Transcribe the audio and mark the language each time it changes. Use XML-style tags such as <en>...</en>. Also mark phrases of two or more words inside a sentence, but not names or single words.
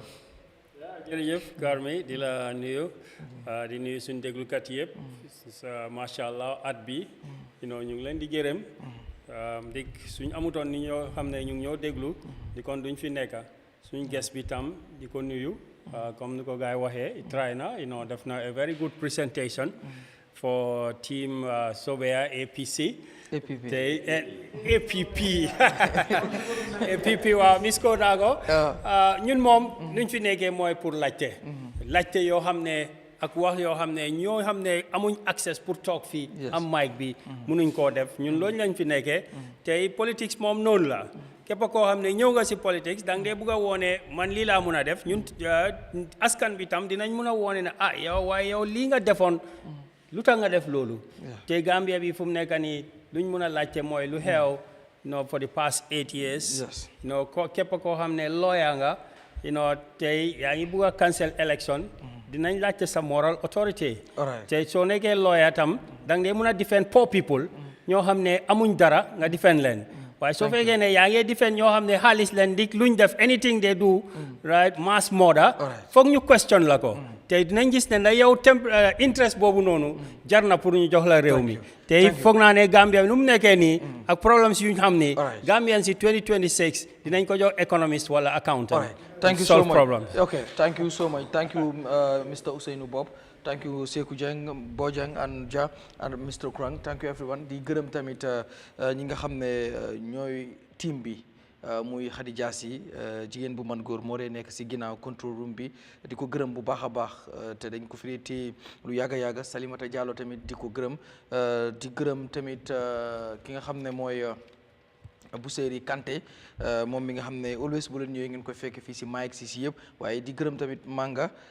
<wo>jërëjëf Garmi di la nuyu di nuyu suñ déglukat yëpp macha allah at bi ñu ngi leen di gërëm di suñ amutoon ni ñoo xam ne ñu ngi ñoo déglu di kon duñ fi nekka suñ guest bi tam di ko nuyu comme ni ko gars yi waxee try na def na</wo> <en>a very good presentation for team Sobea APC</en> <wo>te APP APP waaw Miss Kodago ñun moom luñ fi nekkee mooy pour laajte yoo xam ne ak wax yoo xam ne ñoo xam ne amuñ access pour toog fii am mic bi mënuñ koo def ñun loolu lañ fi nekkee tey politics moom noonu la képp koo xam ne ñëw nga si politics da nga dee bugg a woone man lii laa mun a def ñun askan bi tam dinañ mun a woone ne yow lii nga defoon lu tax nga def loolu te Gambia bi fu mu nekk nii luñ mun a laajte mooy lu xew</wo> <en>for the past 8 years</en> <wo>képp koo xam ne lawyer nga tey yaa ngi bugg a</wo> <en>cancel election</en> <wo>dinañ laajte sa</wo> <en>moral authority</en> <wo>te soo nekkee lawyer tam da nga dee mun a</wo> <en>defend poor people</en> <wo>ñoo xam ne amuñ dara nga defend leen waaye soo fekkee ne yaa ngi defend ñoo xam ne xaalis leen dik luñ def</wo> <en>anything they do right mass murder</en> <wo>foog ñu question la ko te dinañ gis ne yow interest boobu noonu jar na pour ñu jox la réew mi te foog naa ne Gambia nu mu nekkee nii ak problems yu ñu xam ni Gambian si 2026 dinañ ko jox economist wala accountant</wo> <en>thank you so solve much problems okay thank you so much thank you Mr. Ousainou Bob thank you Sekou Dieng Bojang and Jah and Mr.</en> <wo>Krang</wo> <en>thank you everyone</en> <wo>di gërëm tamit ñi nga xam ne ñooy team bi muy Khady Diassi jigéen bu man góor moo dee nekk si ginnaaw</wo> <en>control room</en> <wo>bi di ko gërëm bu baax a baax te dañ ko fi te lu yàgg a yàgg Salimata Diallo tamit di ko gërëm di gërëm tamit ki nga xam ne mooy Bousséri Kanté moom mi nga xam ne always bu leen ñëwee ngeen koy fekk fii si Mike si yëpp waaye di gërëm tamit Manga</wo>